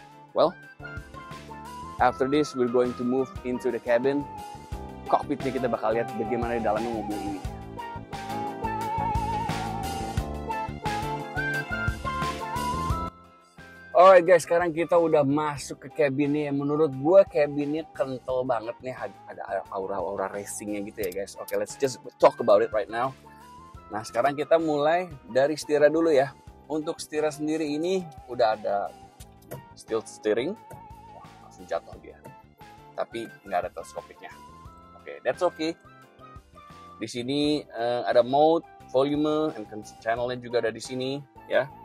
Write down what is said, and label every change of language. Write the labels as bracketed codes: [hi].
[en] Well, after this we're going to move into the cabin. [id] Cockpitnya kita bakal lihat bagaimana di dalamnya mobil ini. [en] Alright guys, [id] sekarang kita udah masuk ke cabinnya. Menurut gue cabinnya kental banget nih, ada aura-aura racingnya gitu ya guys. Oke, [en] let's just talk about it right now. [id] Nah, sekarang kita mulai dari setirnya dulu ya. Untuk setirnya sendiri ini udah ada tilt steering. Wah, langsung jatuh dia. Tapi nggak ada teleskopiknya. Oke, [en] that's okay. [id] Di sini ada mode, volume, and channelnya juga ada di sini ya.